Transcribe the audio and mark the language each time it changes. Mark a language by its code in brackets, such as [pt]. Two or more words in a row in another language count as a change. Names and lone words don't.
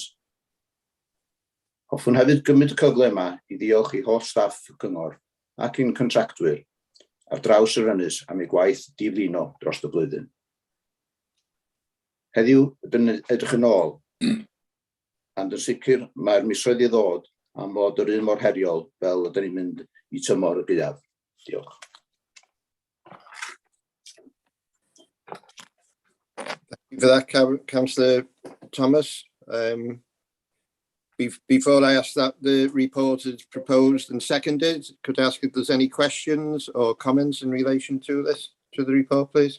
[cy] Hoffwn hefyd gymryd y cyfle yma I ddiolch I holl staff y cyngor ac i'n contractwyr ar draws yr ynys am ei gwaith diflino dros y blwyddyn. Heddiw, ydyn edrych yn ôl, and yn sicr mae'r misoedd I ddod am fod yr un mor heriol fel ydyn ni'n mynd I tymor y gaeaf. Diolch. [en] For that, Councillor Thomas. Before I ask that the report is proposed and seconded, could I ask if there's any questions or comments in relation to this, to the report, please?